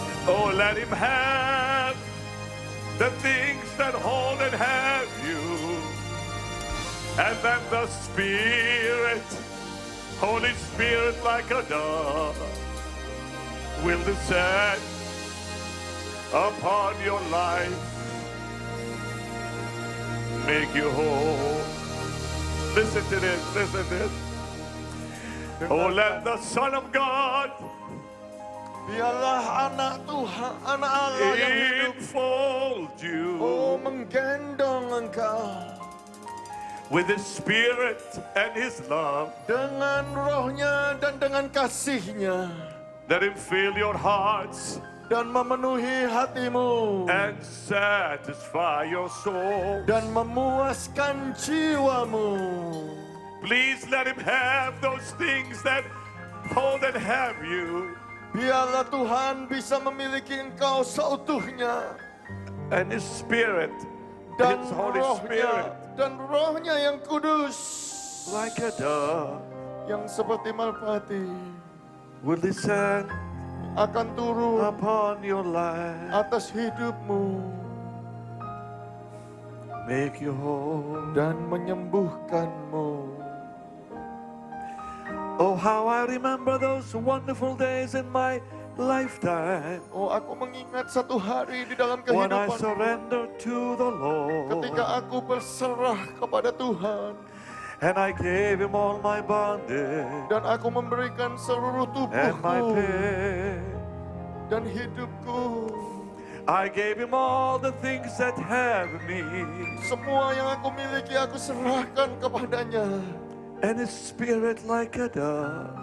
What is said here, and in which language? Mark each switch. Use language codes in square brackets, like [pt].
[en] Oh, let Him have the things that hold and have you, and then the Spirit, Holy Spirit, like a dove, will descend upon your life, make you whole. Listen to this, listen to this. Oh, let the Son of God [id] Biarlah anak Tuhan, anak Allah yang hidup, [en] enfold you [id] menggendong engkau [en] with His Spirit and His love. [id] dengan rohnya dan dengan kasihnya, [en] Let Him fill your hearts [id] dan memenuhi hatimu [en] and satisfy your soul. [id] dan memuaskan jiwamu. [en] Please let Him have those things that hold and have you, [id] Biarlah Tuhan bisa memiliki engkau seutuhnya [en] and His Spirit, [id] dan [en] His Holy Spirit, [id] rohnya yang kudus [en] like a dove, [id] yang seperti merpati [en] will descend [id] akan turun [en] upon your life, [id] atas hidupmu [en] make you whole. [id] dan menyembuhkanmu. [en] Oh, how I remember those wonderful days in my lifetime [id] Oh, aku mengingat satu hari di dalam [en] when I [id] kehidupanku [en] surrendered to the Lord [id] ketika aku berserah kepada Tuhan [en] and I gave Him all my bondage [id] dan aku memberikan seluruh [en] and my [id] tubuhku [en] pain. [id] dan hidupku. [en] I gave Him all the things that have me, [id] Semua yang aku miliki aku serahkan kepadanya. [en] and His Spirit like a dove